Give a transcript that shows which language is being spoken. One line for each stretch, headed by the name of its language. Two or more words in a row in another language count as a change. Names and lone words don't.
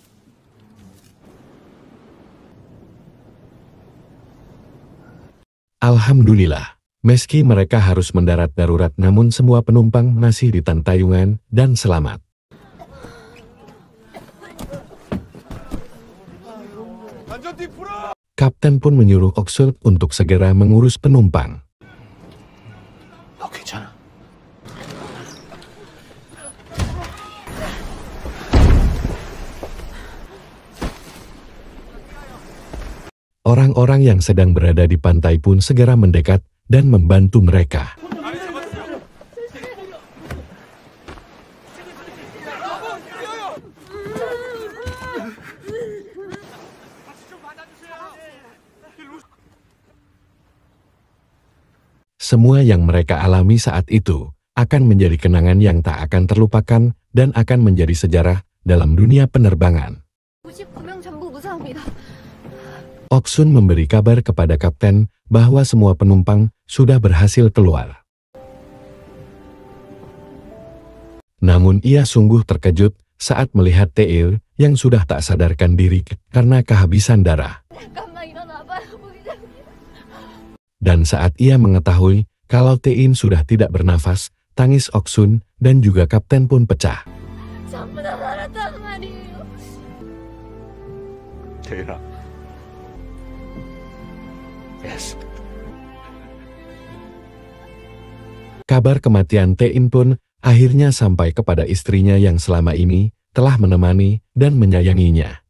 Indonesian: Alhamdulillah. Meski mereka harus mendarat darurat, namun semua penumpang masih di Tantayungan dan selamat. Kapten pun menyuruh Oh-sun untuk segera mengurus penumpang.
Korean: 너 괜찮아?
Indonesian: Orang-orang yang sedang berada di pantai pun segera mendekat dan membantu mereka. Semua yang mereka alami saat itu akan menjadi kenangan yang tak akan terlupakan dan akan menjadi sejarah dalam dunia penerbangan.
Korean: 99명 전부 무사합니다.
Indonesian: Oh-sun memberi kabar kepada kapten bahwa semua penumpang sudah berhasil keluar. Namun ia sungguh terkejut saat melihat Tae-il yang sudah tak sadarkan diri karena kehabisan darah.
Korean: 잠깐만 일어나봐요, 부기장님.
Indonesian: Dan saat ia mengetahui kalau Tae-in sudah tidak bernafas, tangis Oh-sun dan juga kapten pun pecah.
Korean: 전부 다 살았단 말이에요. 태일아. Yes.
Indonesian: Kabar kematian Tae-in pun akhirnya sampai kepada istrinya yang selama ini telah menemani dan menyayanginya.